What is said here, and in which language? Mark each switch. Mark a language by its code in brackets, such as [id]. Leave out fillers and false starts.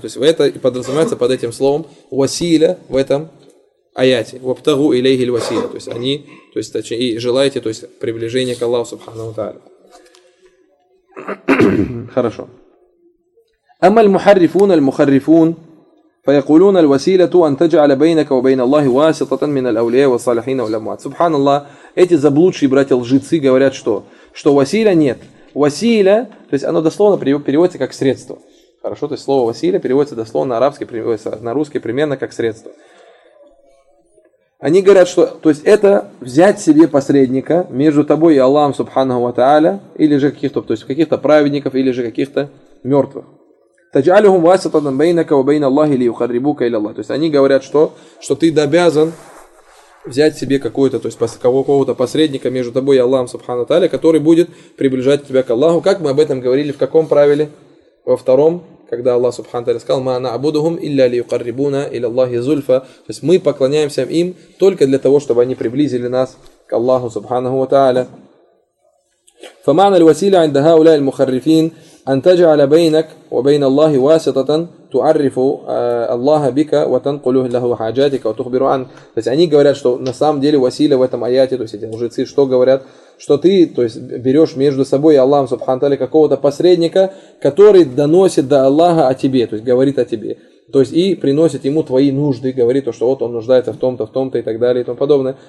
[ru] То есть это и подразумевается под этим словом василя в этом аяте. [ar] Вабтагу илейхи ль василя. [ru] То есть они, то есть точнее, и желаете, то есть приближение к Аллаху субхана ва тааля. [ar] Хорошо. Амма ль мухаррифун аль мухаррифун. فيقولون الوسيلة أن تجعل بينك وبين الله واسطة من الأولياء والصالحين والأموات. سبحان الله. [ru] Эти заблудшие братья лжецы говорят что? Что Василия нет. Василия, то есть оно дословно переводится как средство. Хорошо, то есть слово Василия переводится дословно на русский примерно как средство. Они говорят, что то есть это взять себе посредника между тобой и Аллахом Субханаху ва Тааля, или же каких-то, то есть каких-то праведников, или же каких-то мертвых. [ar] تجعلهم واسطة بينك وبين الله ليقربوك إلى الله. [ru] То есть они говорят, что ты обязан взять себе какой-то, то есть какого-то посредника между тобой и Аллахом Субхану Тааля, который будет приближать тебя к Аллаху. Как мы об этом говорили, в каком правиле? Во втором, когда Аллах Субхану Тааля сказал: [ar] "Ма наъбудухум илля лиюкаррибуна иля Аллахи зульфа". [ru] То есть мы поклоняемся им только для того, чтобы они приблизили нас к Аллаху Субхану Тааля. [ar] فمعنى الوسيلة عند هؤلاء المخرفين أن تجعل بينك وبين الله واسطة تعرف الله بك وتنقل له حاجاتك وتخبر عنك. [ru] То есть они говорят, что на самом деле Василия в этом аяте, то есть эти лжецы, что говорят, что ты, то есть берешь между собой и Аллахом Субхану Тааля какого-то посредника, который доносит до Аллаха о тебе, то есть говорит о тебе, то есть и приносит ему твои нужды, говорит то, что вот он нуждается в том-то и так далее и тому подобное.